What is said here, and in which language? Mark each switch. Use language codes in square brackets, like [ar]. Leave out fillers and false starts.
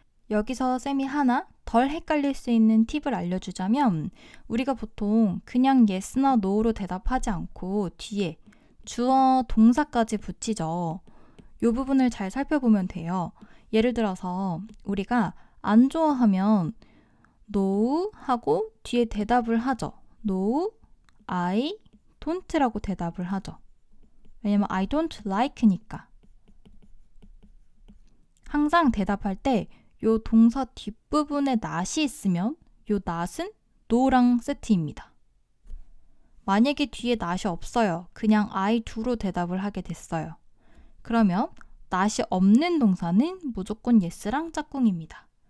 [ko] 여기서 쌤이 하나 덜 헷갈릴 수 있는 팁을 알려주자면 우리가 보통 그냥 yes나 no로 대답하지 않고 뒤에 주어, 동사까지 붙이죠. 이 부분을 잘 살펴보면 돼요. 예를 들어서 우리가 안 좋아하면 no 하고 뒤에 대답을 하죠. [en] No, I don't라고 [ko] 대답을 하죠. 왜냐면 [en] I don't like니까. [ko] 항상 대답할 때 요 동사 뒷부분에 not이 있으면 요 not은 no랑 세트입니다. 만약에 뒤에 not이 없어요. 그냥 [en] I do [ko] 로 대답을 하게 됐어요. 그러면 not이 없는 동사는 무조건 yes랑 짝꿍입니다.